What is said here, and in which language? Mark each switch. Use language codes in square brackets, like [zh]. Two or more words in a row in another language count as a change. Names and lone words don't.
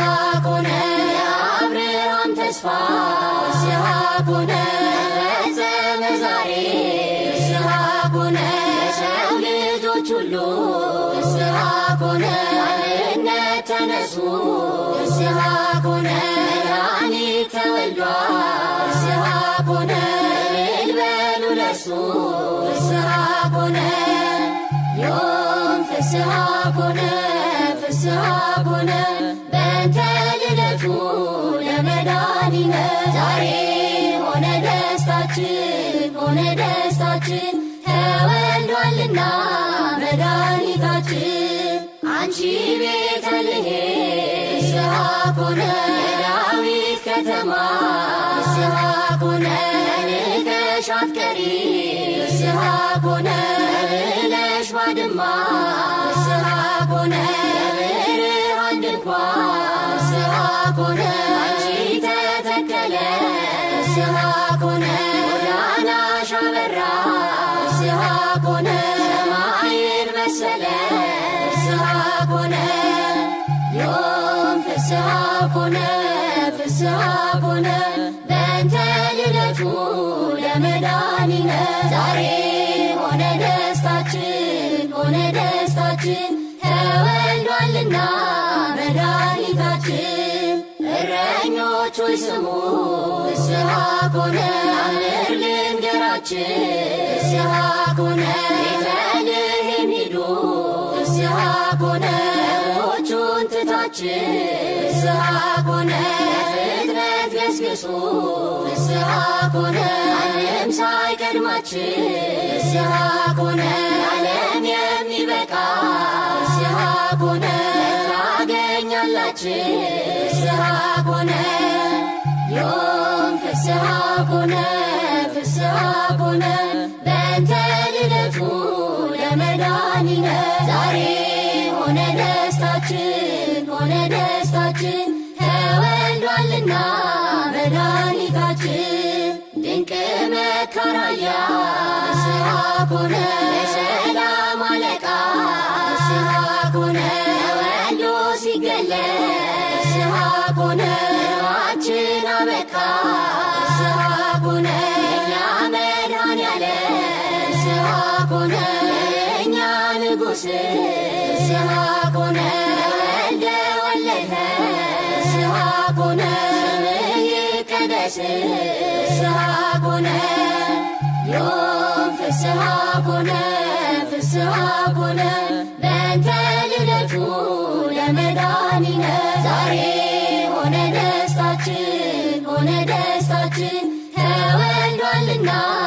[am] ኮነ የአብርሃም ተስፋ [gez] ፍስሐ ኮነ [am] ተፈጸመ ዛሬ [gez] ፍስሐ ኮነ [am] የሰው ልጆች ሁሉ [gez] ፍስሐ ኮነ [am] አንድነት ተነሱ [gez] ፍስሐ ኮነ [am] መድኃኒት ተወልዷል [gez] ፍስሐ ኮነ [am] እልል በሉ ለእርሱ [gez] ፍስሐ ኮነ። ዮም ፍስሐ ኮነ ፍስሐ ኮነ በእንተ ልደቱ ለመድኃኒነ። [am] ዛሬ ሆነ ደስታችን ሆነ ደስታችን ተወልዷልና መድኃኒታችን። አንቺ ቤተልሔም [gez] ፍስሐ ኮነ [am] የዳዊት ከተማ ፍስሐ ኮነ ንቀሽ አትቀሪ [gez] ፍስሐ ኮነ [am] ብለሽ ባድማ [gez] ፍስሐ ኮነ [am] የብርሃን ድንኳን [gez] ፍስሐ ኮነ [am] አንቺ ተተከለ [gez] ፍስሐ ኮነ [am] ጎዳናሽ አበራ [gez] ፍስሐ ኮነ [am] ሰማይን መሰለ [gez] ፍስሐ ኮነ። ዮም ፍስሐ ኮነ ፍስሐ ኮነ በእንተ ልደቱ ለመድኃኒነ። [am] ዛሬ ሆነ ደስታችን ሆነ ደስታችን ተወልዷልና መድኃኒታችን። እረኞች ሆይ ስሙ [gez] ፍስሐ ኮነ [am] አምር ልንገራችን [gez] ፍስሐ ኮነ [am] ቤተልሔም ሂዱ [gez] ፍስሐ ኮነ [am] በጎቹን ትታችን [gez] ፍስሐ ኮነ [am] ለፍጥረት ገስግሱ [gez] ፍስሐ ኮነ [am] ማንም ሳይቀድማችን [gez] ፍስሐ ኮነ [am] ዓለም የሚበቃ [gez] ፍስሐ ኮነ ታገኛላችን ፍስሐ ኮነ። ዮም ፍስሐ ኮነ ፍስሐ ኮነ በእንተ ልደቱ ለመድኃኒነ። [am] ዛሬ ሆነ ደስታችን ሆነ ደስታችን ተወልዷልና መድኃኒታችን። ድንቅ መካራያ [gez] ፍስሐ ኮነ [am] የሰላም አለቃ ፍስሐ ኮነ ተወልዶ ሲገለጽ [gez] ፍስሐ ኮነ [am] ኑሯችን አበቃ [gez] ፍስሐ ኮነ [am] የእኛ መድኃኔዓለም [gez] ፍስሐ ኮነ [am] የእኛ ንጉሥ [gez] ፍስሐ ኮነ [am] ተወልደ ወለድኸ [gez] ፍስሐ ኮነ [am] ስምህ ይቀደስ [gez] ፍስሐ ኮነ። ዮም ፍስሐ ኮነ ፍስሐ ኮነ በእንተ ልደቱ ለመድኃኒነ። [am] ዛሬ ሆነ ደስታችን ሆነ ደስታችን ተወልዷልና